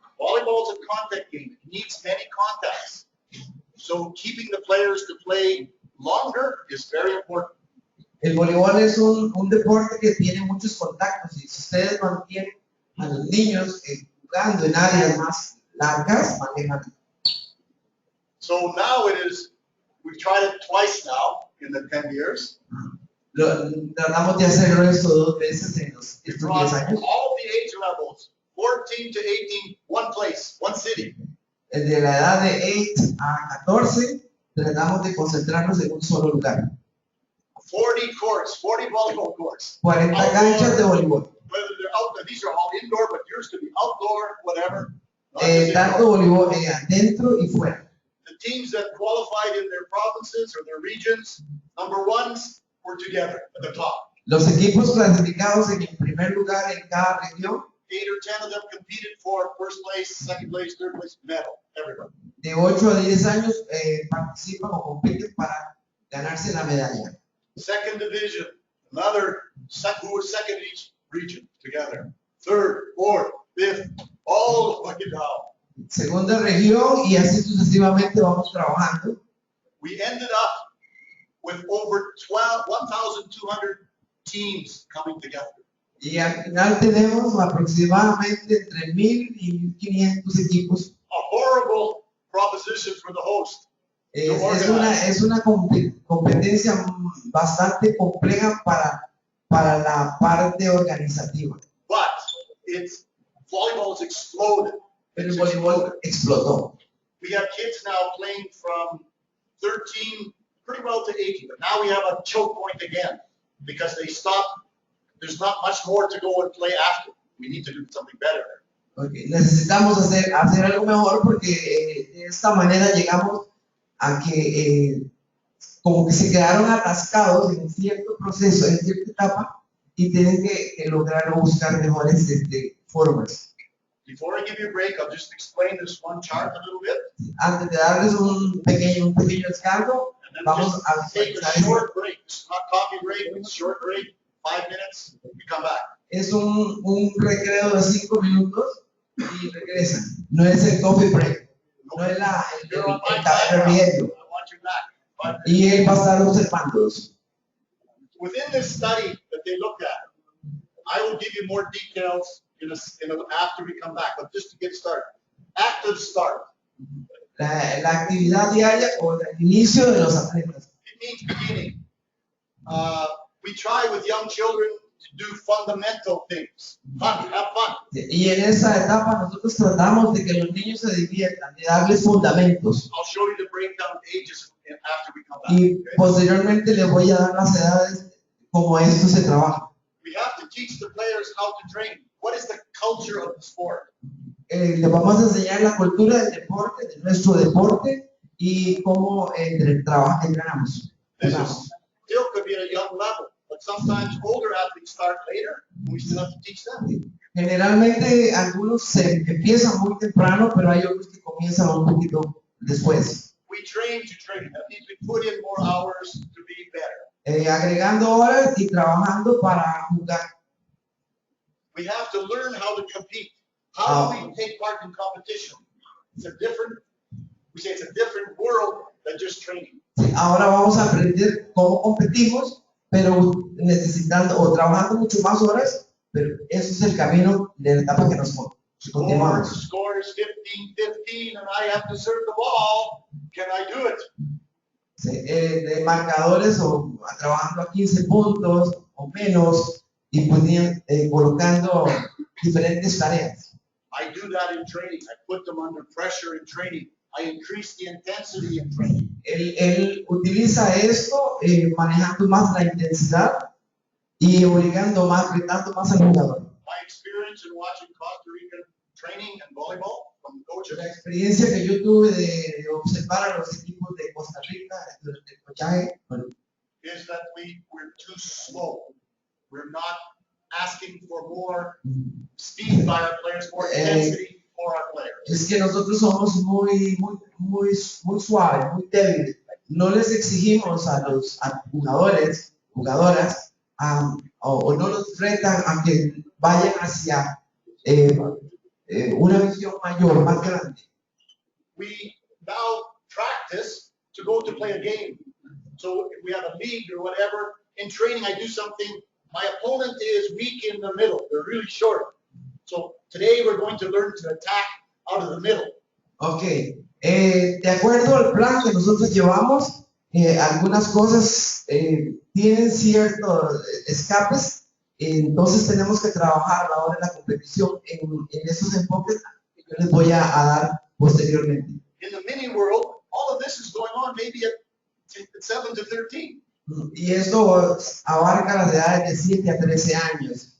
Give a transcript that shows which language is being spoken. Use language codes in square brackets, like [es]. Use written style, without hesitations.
[en] Volleyball is a contact game. It needs many contacts. So keeping the players to play longer is very important. [es] El voleibol es un deporte que tiene muchos contactos y si ustedes mantienen a los niños jugando en áreas más largas, manejan. [en] So now we've tried it twice now in the 10 years. [es] Tratamos de hacerlo esto 2 veces en estos 10 [en] Across [es] años. [en] all the age levels, 14 to 18, one place, one city. [es] De la edad de 8 a 14, tratamos de concentrarnos en un solo lugar. [en] 40 courts, 40 volleyball courts. [es] 40 canchas de voleibol. [en] Whether they're outdoor, these are all indoor, but yours could be outdoor, whatever. Not just [es] Tanto [en] indoor. [es] voleibol dentro y fuera. [en] The teams that qualified in their provinces or their regions, number ones, were together at the top. [es] Los equipos clasificados en el primer lugar en cada región [en] 8 or 10 of them competed for first place, second place, third place, medal, everybody. [es] De 8 a 10 años participan o compiten para ganarse la medalla. [en] Second division, another who was second in each region together. Third, fourth, fifth, all the way down. [es] Segunda región y así sucesivamente vamos trabajando. [en] We ended up with over 1,200 teams coming together. [es] Y al final tenemos aproximadamente entre 1,000 y 1,500 equipos. [en] A horrible proposition for the host. [es] Es una competencia bastante compleja para la parte organizativa. [en] But volleyball has exploded. [es] Pero el voleibol explotó. [en] We have kids now playing from 13 pretty well to 18, but now we have a choke point again because they stop. There's not much more to go and play after. We need to do something better. Okay. [es] Necesitamos hacer algo mejor porque de esta manera llegamos a que como que se quedaron atascados en cierto proceso, en cierta etapa y tienen que lograr o buscar mejores formas. [en] Before I give you a break, I'll just explain this one chart a little bit. [es] Antes de darles un pequeño descargo, [en] And then [es] vamos [en] just [es] a [en] take a [es] visualizar [en] short break. It's not coffee break, it's short break, 5 minutes, we come back. [es] Es un recreo de 5 minutos y regresan. No es el coffee break, no es [en] You're on my [es] el [en] time now. [es] riesgo. [en] I want you back. 5 minutes. [es] Y él va a estar observándolos. [en] Within this study that they looked at, I will give you more details after we come back, but just to get started. Active start. [es] La actividad diaria o el inicio de los atletas. [en] It means beginning. We try with young children to do fundamental things. Fun, have fun. [es] Y en esa etapa nosotros tratamos de que los niños se diviertan, de darles fundamentos. [en] I'll show you the breakdown ages after we come back. [es] Y [en] Okay? [es] posteriormente les voy a dar las edades como esto se trabaja. [en] We have to teach the players how to train. What is the culture of the sport? [es] Les vamos a enseñar la cultura del deporte, de nuestro deporte y cómo entrenamos. [en] This is still could be at a young level, but sometimes older athletes start later. We still have to teach them. [es] Generalmente algunos se empiezan muy temprano, pero hay otros que comienzan un poquito después. [en] We train to train. That means we put in more hours to be better. [es] Agregando horas y trabajando para jugar. [en] We have to learn how to compete. How do we take part in competition? It's a different world than just training. [es] Ahora vamos a aprender cómo competimos, pero necesitando o trabajando mucho más horas, pero ese es el camino de la etapa que nos continuamos. [en] Score is 15-15 and I have to serve the ball. Can I do it? [es] De marcadores o trabajando a 15 puntos o menos y colocando diferentes tareas. [en] I do that in training. I put them under pressure in training. I increase the intensity in training. [es] Él utiliza esto manejando más la intensidad y obligando más, retando más al jugador. [en] My experience in watching Costa Rica training and volleyball from coaches [es] La experiencia que yo tuve de observar a los equipos de Costa Rica durante el cochaje, bueno, [en] is that we're too slow. We're not asking for more speed by our players, more intensity for our players. [es] es que nosotros somos muy suaves, muy débiles. No les exigimos a los jugadores, jugadoras, o no los retan a que vayan hacia una visión mayor, más grande. [en] We now practice to go to play a game. So if we have a league or whatever, in training I do something. My opponent is weak in the middle. They're really short. So today we're going to learn to attack out of the middle. [es] Ok, de acuerdo al plan que nosotros llevamos, algunas cosas tienen ciertos escapes, entonces tenemos que trabajar a la hora de la competición en esos enfoques que yo les voy a dar posteriormente. [en] In the mini world, all of this is going on maybe at 7 to 13. [es] Y esto abarca las edades de 7 a 13 años.